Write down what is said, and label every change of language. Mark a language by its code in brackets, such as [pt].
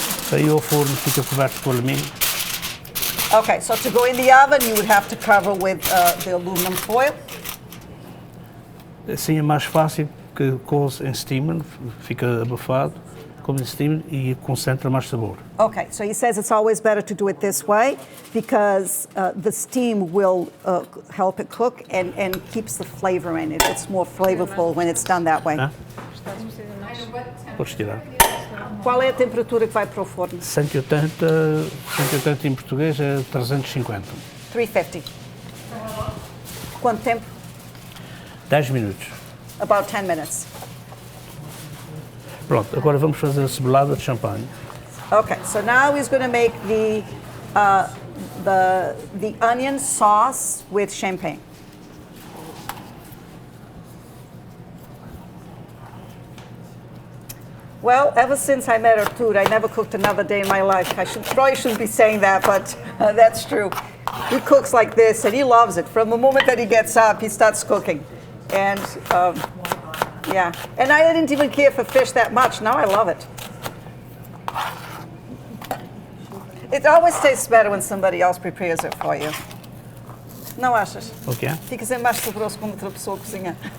[pt] Saiu ao forno, fica coberto com alumínio. [en] Okay, so to go in the oven, you would have to cover with the aluminum foil. [pt] Assim é mais fácil, que coze em steamer, fica abafado. como em steam e concentra mais sabor. [en] Okay, so he says it's always better to do it this way because the steam will help it cook and keeps the flavor in it. It's more flavorful when it's done that way. Hã? And what [pt] Podes tirar. Qual é a temperatura que vai para o forno? 180, 180 em português é 350. 350. Quanto tempo? 10 minutos. [en] About 10 minutes. [pt] Pronto, agora vamos fazer a cebolada de champanhe. [en] Okay, so now he's going to make the onion sauce with champagne. Well, ever since I met Artur, I never cooked another day in my life. Probably shouldn't be saying that, but that's true. He cooks like this, and he loves it. From the moment that he gets up, he starts cooking. And, yeah. And I didn't even care for fish that much. Now I love it. It always tastes better when somebody else prepares it for you. [pt] Não achas? O que é? Fica sempre mais saboroso quando outra pessoa cozinha.